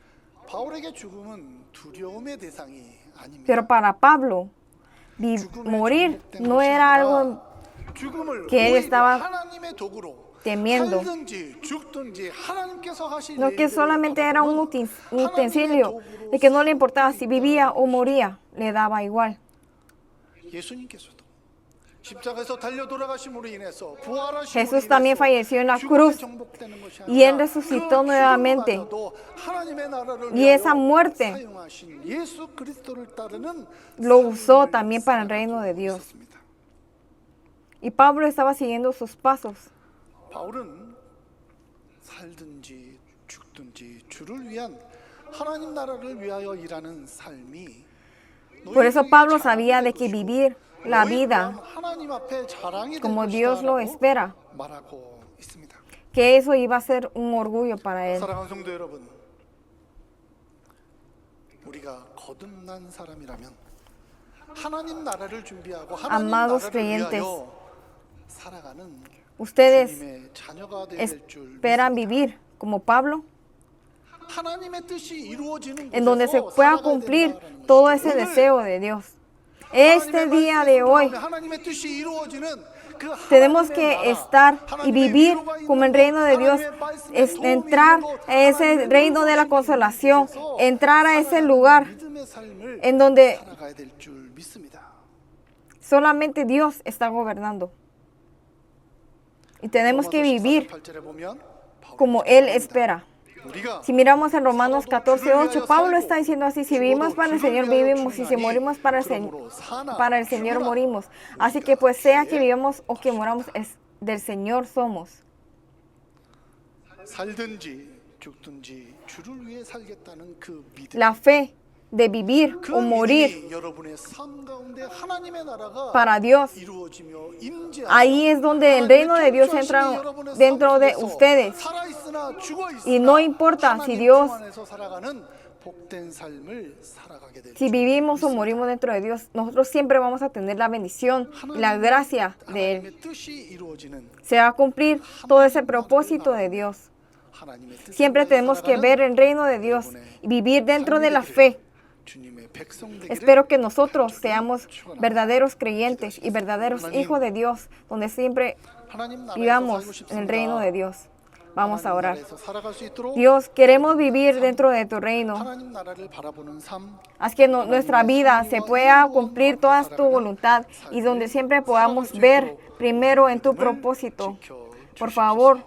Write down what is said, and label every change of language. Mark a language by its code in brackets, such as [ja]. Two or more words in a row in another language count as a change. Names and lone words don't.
[es] Pero para Pablo, morir no era algo que él estaba temiendo, no, que solamente era un utensilio, de que no le importaba si vivía o moría, le daba igual. [ko] 십자가에서 달려 돌아가심으로 인해서 부활하심으로 [es] Jesús también [ko] 인해서 [es] falleció en la [ko] 죽음에 [es] cruz [ko] 정복되는 것이 [es] y Él [ko] 아니라 [es] resucitó [ko] 그 [es] nuevamente. [ko] 죽음마저도 하나님의 나라를 [es] Y esa [ko] 위하여 [es] muerte [ko] 사용하신 예수 그리스도를 따르는 [es] lo usó [ko] 삶을 [es] también para el reino de [ko] 살아가고 [es] Dios. [ko] 있었습니다. [es] Y Pablo estaba siguiendo sus pasos. [ko] 바울은 살든지 죽든지 주를 위한 하나님 나라를 위하여 일하는 삶이 [es] Por eso [ko] 너희에게 [es] Pablo [ko] 자랑이 [es] sabía de [ko] 될 [es] que [ko] 것이고 [es] vivir la [ko] 너희 [es] vida [ko] 또한 하나님 앞에 자랑이 될 [es] como Dios lo [ko] 것이다라고 [es] espera, [ko] 말하고 있습니다. [es] que eso iba a ser un orgullo para él. [ko] 사랑하는 성도 여러분, 우리가 거듭난 사람이라면 하나님 나라를 준비하고 하나님 [es] Amados [ko] 나라를 [es] creyentes, [ko] 위하여 살아가는 [es] Ustedes [ko] 주님의 자녀가 되야 될 줄 [es] esperan [ko] 믿습니다. [es] vivir como Pablo, [ko] 하나님의 뜻이 이루어지는 [es] en donde se [ko] 곳에서 [es] pueda [ko] 살아가야 [es] cumplir [ko] 된다라는 [es] todo [ko] 것이죠. [es] ese [ko] 오늘 [es] deseo de Dios. Este día de hoy [ko] 하나님의 뜻이 이루어지는 그 [es] tenemos [ko] 하나님의 [es] que [ko] 나라, [es] estar y [ko] 하나님의 [es] vivir [ko] 위로가 있는 [es] como el [ko] 곳, [es] reino de Dios, [ko] 하나님의 말씀에 [es] es [ko] 도움이 [es] entrar [ko] 있는 곳, [es] a ese [ko] 하나님의 [es] reino de la [ko] 의로우심이 [es] consolación, [ko] 있는 곳에서 [es] entrar a ese [ko] 살아가는 [es] lugar [ko] 믿음의 삶을 [es] en donde [ko] 살아가야 될 줄 믿습니다. [es] solamente Dios está gobernando. Y tenemos que vivir [ko] 8절에 보면 [es] como Él espera. [ko] 우리가 [es] Si miramos en Romanos 14:8, Pablo está diciendo así: si vivimos para el Señor vivimos, y si morimos para el Señor morimos. Así que pues sea que vivamos o que moramos, del Señor somos. [ko] 살든지 죽든지 주를 위해 살겠다는 그 믿음. [es] La fe de vivir [ko] 그 [es] o morir [ko] 믿음이 여러분의 삶 가운데 하나님의 나라가 [es] para Dios. [ko] 이루어지며 임재하며 [es] Ahí es donde el reino de Dios entra dentro de ustedes. [ko] 살아있으나 죽어있으나 [es] Y no importa si [ko] 하나님 [es] Dios, [ko] 품 안에서 살아가는 복된 삶을 살아가게 될 [es] si [ko] 줄 [es] vivimos o [ko] 믿습니다. [es] morimos dentro de Dios, nosotros siempre vamos a tener la bendición y la gracia de Él. [ko] 하나님의 뜻이 이루어지는 [es] Se va a cumplir todo ese propósito de Dios. [ko] 하나님의 뜻을 [es] Siempre [ko] 위하여 [es] tenemos que [ko] 살아가는 [es] ver el reino de Dios y vivir dentro de la fe. [ko] 주님의 백성 되기를 [es] Espero que nosotros seamos verdaderos creyentes y verdaderos hijos de Dios, donde siempre [ko] 하나님 나라에서 살고 [es] vivamos en [ko] 싶습니다. [es] el reino de Dios. Vamos a [ko] 하나님 [es] orar. [ko] 나라에서 살아갈 수 있도록 [es] Dios, queremos vivir dentro de tu reino. [ko] 하나님 나라를 바라보는 삶, [es] Haz que nuestra vida se pueda cumplir toda tu voluntad y donde siempre podamos ver primero en tu propósito. Por favor,